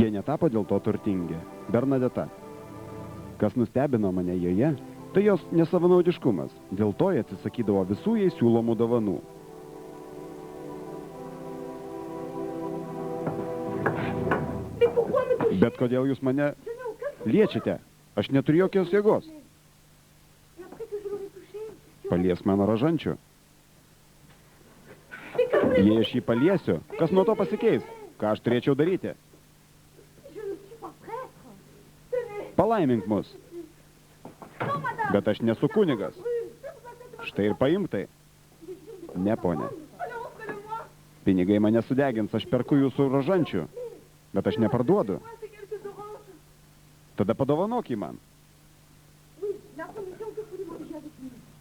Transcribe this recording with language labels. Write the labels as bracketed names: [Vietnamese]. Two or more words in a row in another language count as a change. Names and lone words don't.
[Lithuanian] tapo dėl to turtingi. Bernadeta. Kas nustebino mane joje, tai jos nesavanaudiškumas. Dėl to jie atsisakydavo visų jai siūlomų dovanų. [French] Mais pourquoi me toucher? [Lithuanian] Bet kodėl jūs mane [French] Je n'ai aucun... [Lithuanian] liečiate? Aš neturiu jokios jėgos. [French] Et après que je l'aurais touché, [Lithuanian] Palies mano rožančių. [French] mais que voulez-vous? [Lithuanian] Jei aš jį paliesiu, kas nuo to pasikeis? Ką aš turėčiau daryti? [French] Je ne suis pas prêtre. Tenez. [Lithuanian] Palaimink mus. [French] Non, madame. [Lithuanian] Bet aš nesu kunigas. Štai ir paimk tai. Ne, ponė. [French] Alors, offrez-le-moi. [Lithuanian] Pinigai mane sudegins, aš perku jūsų rožančių. Bet aš neparduodu. [French] Moi, c'est quelques oranges. [Lithuanian] Tada padovanok jį man. [French] Oui, la commission que vous demandez avec lui.